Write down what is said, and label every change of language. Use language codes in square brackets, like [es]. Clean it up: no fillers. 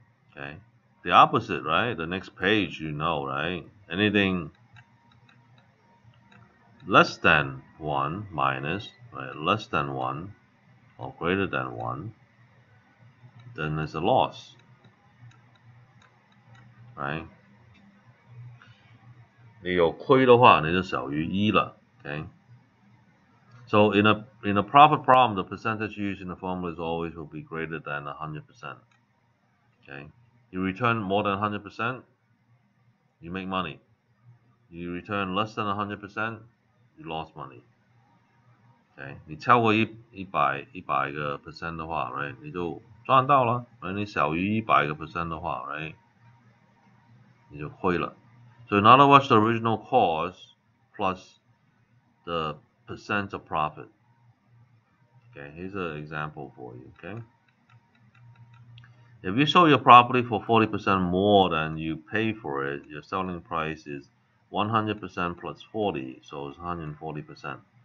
[en] Okay, the opposite, right? The next page, you know, right? Anything less than 1 minus, right? Less than 1 or greater than 1, then there's a loss, right? [zh] 你有亏的话，你就小于1了 ，okay? [en] So in a profit problem, the percentage used in the formula is always will be greater than 100%. Okay, you return more than 100%, you make money. You return less than 100%, you lost money. [zh] Okay, 你超过100个 percent 的话 ，right， 你就赚到了。而你小于100个 percent 的话 ，right， 你就亏了。 [en] So in other words, the original cost plus the percent of profit. Okay, here's an example for you, okay? If you sold your property for 40% more than you pay for it, your selling price is 100% plus 40, so it's 140%.